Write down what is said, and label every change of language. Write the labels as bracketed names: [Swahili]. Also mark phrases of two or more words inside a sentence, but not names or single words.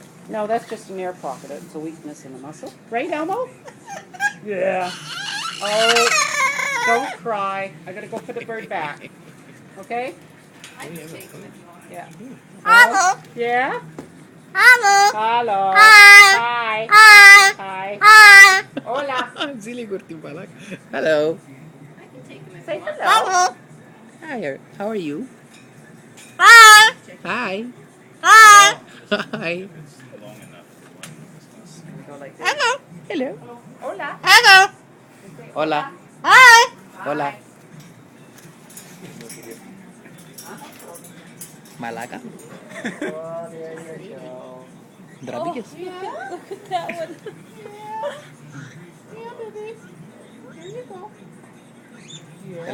[English] No, that's just an air pocket. It's a weakness in the muscle. Right, Elmo? Yeah. Oh, don't cry. I gotta go put the bird back. Okay? Yeah. Hello. Yeah? Hello. Hello. Hi. Hi. Hi. Hi. Hi. [Spanish] Hola. Zili Gurtibalak. [English] Hello. Say hello. Hello. Hi. How are you? Hi. Hi. Hi. Hi. Long enough. Go like this. Hello. Hello. [Spanish] Hola. [English] Hello. [Spanish] Hola. [English] Hi. [Spanish] Hola. [English] Malaga. Oh, there you go. Drabikis. Yeah. Look at that one. Yeah, baby. There you go. Yeah.